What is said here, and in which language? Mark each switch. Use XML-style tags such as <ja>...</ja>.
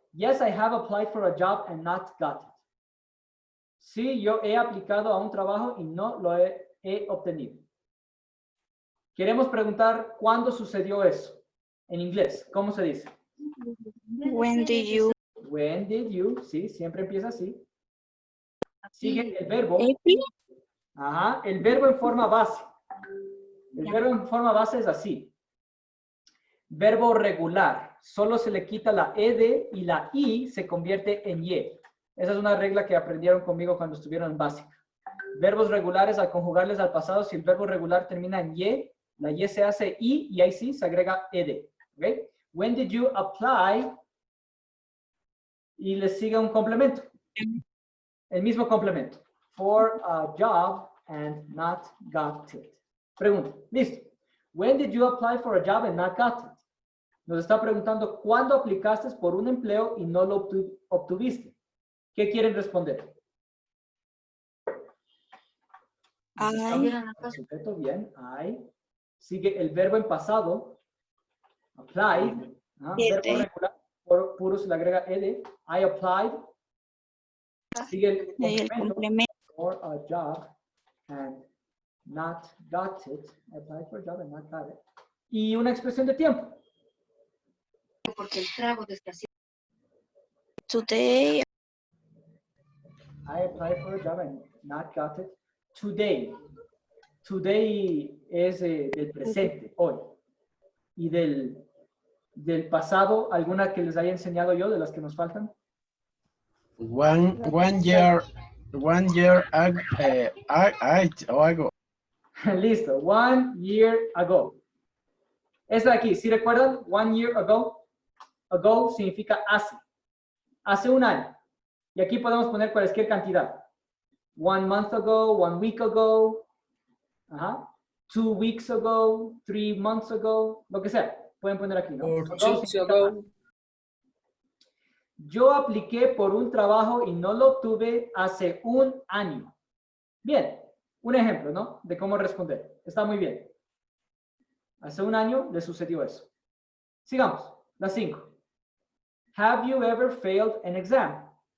<en>Yes, I have applied for a job and not got it.</en> <es>Sí, yo he aplicado a un trabajo y no lo he obtenido. Queremos preguntar cuándo sucedió eso. En inglés, ¿cómo se dice?</es> <en>When did you? When did you?</en> <es>Sí, siempre empieza así. Sigue el verbo. Ajá, el verbo en forma base. El verbo en forma base es así. Verbo regular. Solo se le quita la ed y la i se convierte en y. Esa es una regla que aprendieron conmigo cuando estuvieron en básica. Verbos regulares, al conjugarles al pasado, si el verbo regular termina en y, la y se hace i y ahí sí se agrega ed. ¿Okay?</es> <en>When did you apply?</en> <es>Y le sigue un complemento. El mismo complemento.</es> <en>For a job and not got it.</en> <es>Pregunta. Listo.</es> <en>When did you apply for a job and not got it?</en> <es>Nos está preguntando cuándo aplicaste por un empleo y no lo obtuviste. ¿Qué quieren responder?</es> <en>I,</en> <es>Sujeto, bien. I. Sigue el verbo en pasado. Applied. Verbo regular. Puro se le agrega ed.</es> <en>I applied.</en> <es>Sigue el el complemento. complemento.</es> <en>For a job and not got it. I applied for a job and not got it.</en> <es>Y una expresión de tiempo.</es> <en>Today, I applied for a job and not got it. Today.</en> <es>Today es del presente, hoy. Y del pasado, ¿alguna que les haya enseñado yo de las que nos faltan?</es> <en>One year ago. Listo. 1 year ago.</en> <es>Esa de aquí, ¿sí recuerdan?</es> <en>1 year ago.</en> <es>Ago significa hace. Hace un año. Y aquí podemos poner cualquier cantidad.</es> <en>1 month ago, 1 week ago. 2 weeks ago, 3 months ago,</en> <es>lo que sea. Pueden poner aquí, ¿no?</es> <en>Ago.</en> <es>Yo apliqué por un trabajo y no lo obtuve hace un año. Bien, un ejemplo, ¿no? De cómo responder. Está muy bien. Hace un año le sucedió eso. Sigamos. La 5.</es> <en>Have you ever failed an exam?</en>